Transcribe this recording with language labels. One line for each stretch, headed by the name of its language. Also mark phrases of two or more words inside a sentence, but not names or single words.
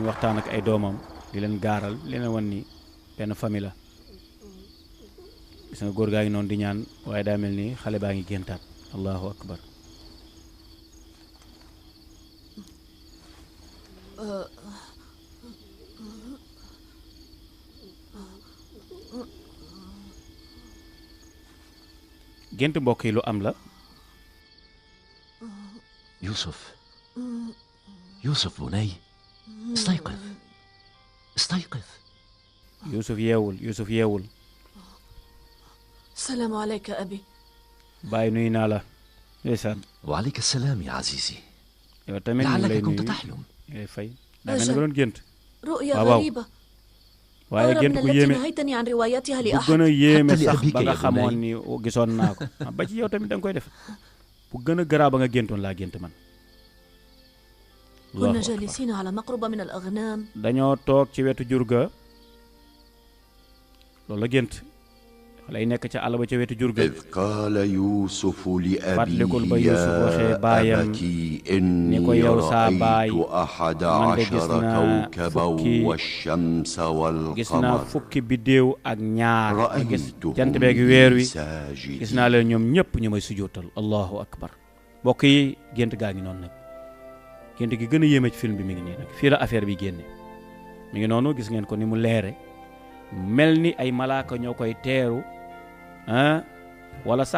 Wolof: waxtaan ak ay doomam di leen gaaral li leen wan ni benn famille la gis nga góor gaa ngi noonu di ñaan waaye daa mel ni xale baa ngi géntaat
Arabic: الله أكبر
Wolof: gént mbokk yi lu am la
Arabic: يوسف يوسف بني استيقظ استيقظ
Wolof: Yuusuf yeewul
Arabic: السلام عليك أبي.
Wolof: bàyyi nuyu naa la ndeysaan
Arabic: وعليك السلام يا عزيزي
Wolof: yow tamit ñu ngi lay
Arabic: لعلك
Wolof: nuyu
Arabic: كنت تحلم
Wolof: ngay fay daa mel ni nga doon gént
Arabic: رؤيا
Wolof: waaw
Arabic: غريبة
Wolof: waaye
Arabic: أغرب
Wolof: gént
Arabic: من
Wolof: ku
Arabic: التي
Wolof: yéeme
Arabic: نهيتني عن روايتها
Wolof: bu gën
Arabic: لأحد.
Wolof: a yéeme
Arabic: حتى لي
Wolof: sax
Arabic: abika
Wolof: ba nga
Arabic: ya
Wolof: xamoon
Arabic: bunay.
Wolof: ni gisoon naa ko ba ci yow tamit da nga koy def bu gën a garaaw ba nga géntoon laa gént man Allahu
Arabic: كنا
Wolof: akbar.
Arabic: جالسين على مقربة من الأغنام
Wolof: dañoo toog ci wetu jur ga loolu la gént lay nekk ca àll ba ca wetu jur ga
Arabic: إذ قال يوسف
Wolof: fàttalikul ba
Arabic: لأبيه
Wolof: Yuusuf waxee
Arabic: يا
Wolof: baayam
Arabic: أبتي
Wolof: ni ko
Arabic: إني
Wolof: yow saa baay
Arabic: رأيت أحد
Wolof: man de gis
Arabic: عشر
Wolof: naa
Arabic: كوكبا
Wolof: fukki
Arabic: والشمس
Wolof: gis naa
Arabic: والقمر
Wolof: fukki biddéew ak ñaar ma gis
Arabic: رأيتهم
Wolof: jant beeg weer wi
Arabic: لي ساجدين
Wolof: gis naa leen ñoom ñëpp ñu may sujjóotal
Arabic: الله أكبر
Wolof: mbokk yi gént gaa ngi noonu nag gént gi gën a yéeme ci film bi mi ngi nii nag fii la affaire bi génne mi ngi noonu gis ngeen ko ni mu leere mel ni ay malaaka ñoo koy teeru ah wala sax